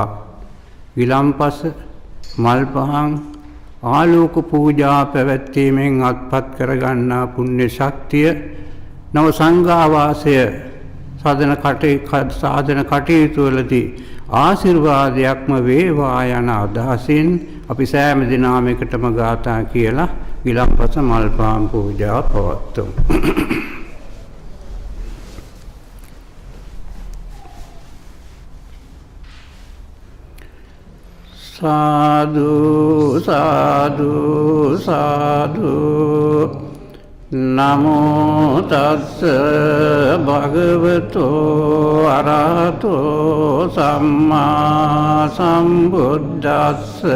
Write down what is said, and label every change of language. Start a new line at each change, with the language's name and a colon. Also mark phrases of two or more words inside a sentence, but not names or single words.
Sinhala: විලම්පස මල් පහන් ආලෝක පූජා පැවැත්වීමෙන් අත්පත් කරගන්නා පුණ්‍ය ශක්තිය නව සංඝාවාසය සාධන කටයුතු වලදී ආශිර්වාදයක්ම වේවා යන අදහසින් අපි සෑම දිනම එකටම ගාථා කියලා විලම්පස මල් පහන් පූජා පවත්වමු.
Pali: සාදු සාදු සාදු නමෝ තස්ස භගවතෝ අරහතෝ සම්මා සම්බුද්දස්ස